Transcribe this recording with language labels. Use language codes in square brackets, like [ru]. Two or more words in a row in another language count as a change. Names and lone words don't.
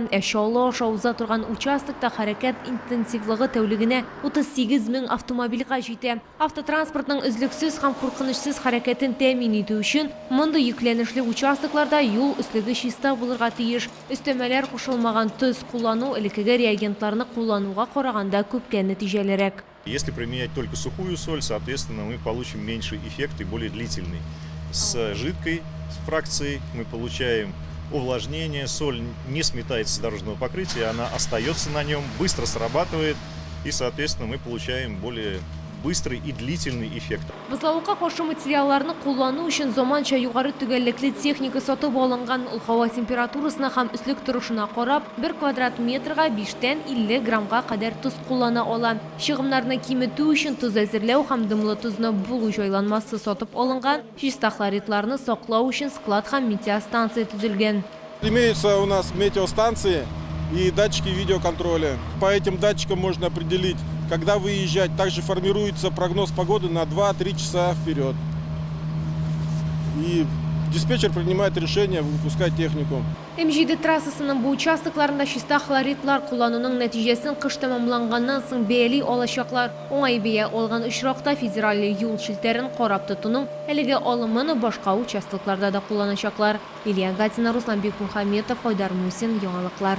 [tt] Чаллы аша уза торган участокта хәрәкәт интенсивлыгы тәүлегенә 38 мең автомобильгә җитә. Автотранспортның өзлексез һәм куркынычсыз хәрәкәтен тәэмин итү өчен мондый йөкләнешле участокларда юл өслеге чиста булырга тиеш. Өстәмәләр кушылмаган төз куллану элеккеге реагентларны куллануга караганда күпкә нәтиҗәлерәк. [ru] Если применять только сухую соль, соответственно, мы получим меньший эффект и более длительный. С жидкой фракцией мы получаем увлажнение, соль не сметается с дорожного покрытия, она остается на нем, быстро срабатывает, и, соответственно, мы получаем более быстрый и длительный эффект. [tt] Бузлавыкка каршы материалларны куллану өчен заманча югары төгәллекле техника сатып алынган. Һава температурасына һәм өслек торышына карап, 1 квадрат метрга 5-тән 50 граммга кадәр туз куллана ала. Чыгымнарны киметү өчен туз әзерләү һәм дымлы тузны булу җайланмасы сатып алынган. Чиста хлоридларны саклау өчен склад һәм метеостанция төзелгән. [ru] Имеются у нас метеостанции и датчики видеоконтроля. По этим датчикам можно определить, когда выезжать. Также формируется прогноз погоды на 2-3 часа вперед. И диспетчер принимает решение выпускать технику. [tt] М7 трассасының бу участокларында чиста хлоридлар куллануның нәтиҗәсен кыш тәмамланганнан соң бәяли алачаклар. Уңай бәя алган очракта федераль юл челтәрен карап тотуның әлеге алымын башка участокларда да кулланачаклар. Илья Гатина, Руслан Бекмухаметов, Айдар Мусин, яңалыклар.